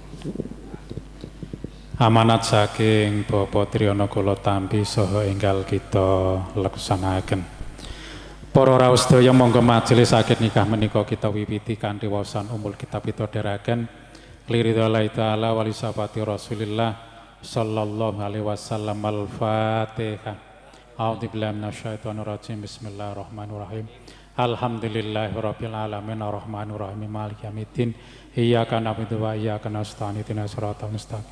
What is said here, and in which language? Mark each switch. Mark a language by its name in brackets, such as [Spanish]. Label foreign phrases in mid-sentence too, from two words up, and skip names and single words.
[Javanese] Amanat saking Bapak Triyono kula tampi saha enggal kita leksanakaken. Para rawuh sedaya monggo majelis akad nikah menika kita wiwiti kanthi waosan umul kitab pitodheraken [Arabic] لرضا الله تعالى ولشفاعة رسول الله صلى الله عليه وسلم. Al-Fatihah. أعوذ بالله من الشيطان الرجيم بسم الله الرحمن الرحيم. الحمد لله رب العالمين الرحمن الرحيم مالك يوم الدين. إياك نعبد وإياك نستعين اهدنا الصراط المستقيم.